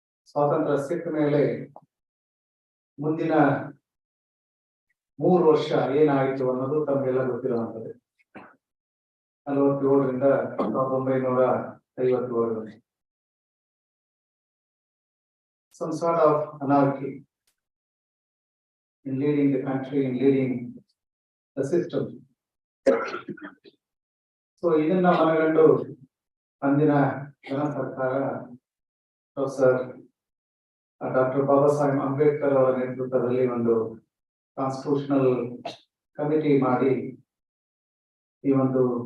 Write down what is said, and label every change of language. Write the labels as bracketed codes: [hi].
[kn] ಸ್ವಾತಂತ್ರ್ಯ ಸಿಕ್ಕ ಮೇಲೆ ಮುಂದಿನ 3 ವರ್ಷ ಏನಾಯಿತು ಅನ್ನೋದು ತಮಗೆಲ್ಲ ಗೊತ್ತಿರುವಂತದ್ದು. 47ರಿಂದ 1950ವರೆಗೆ [en] some sort of anarchy in leading the country, in leading the system. [kn] So ಇದನ್ನ ಮನಗಂಡು ಅಂದಿನ ಜನ ಸರ್ಕಾರ ಪ್ರೊಫೆಸರ್ ಡಾಕ್ಟರ್ ಬಾಬಾ ಸಾಹೇಬ್ ಅಂಬೇಡ್ಕರ್ ಅವರ ನೇತೃತ್ವದಲ್ಲಿ ಒಂದು ಕಾನ್ಸ್ಟಿಟ್ಯೂಷನಲ್ ಕಮಿಟಿ ಮಾಡಿ ಈ ಒಂದು